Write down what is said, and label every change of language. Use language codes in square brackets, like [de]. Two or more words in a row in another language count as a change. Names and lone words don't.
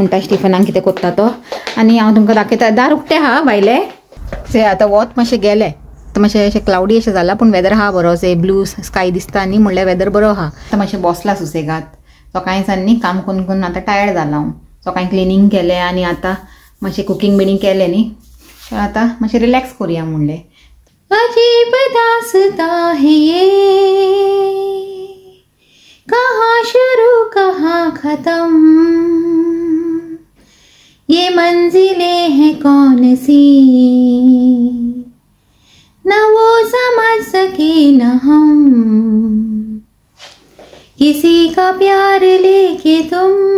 [kok] म्हणटा स्टीफनाक कितें करता तो आनी हांव तुमकां दाखयता दार उक्तें आहा भायले से आतां वत मातशें गेलें मातशें अशें क्लाउडी अशें जाला पूण वेदर आहा बरो से [en] blue sky [kok] दिसता न्ही म्हणल्यार वेदर बरो आहा आतां मातशें बसला सुसेगात सकाळीं सान न्ही काम करून आतां टायर्ड जाला हांव सकाळीं क्लिनींग केलें आनी आतां मातशें कुकींग बिनींग केलें न्ही आतां मातशें रिलॅक्स करुया म्हणलें [hi] अजीब दास्तां है ये कहाँ शुरू कहाँ खत्म ये मंजिलें हैं कौन सी न वो समझ सके न हम किसी का प्यार लेके तुम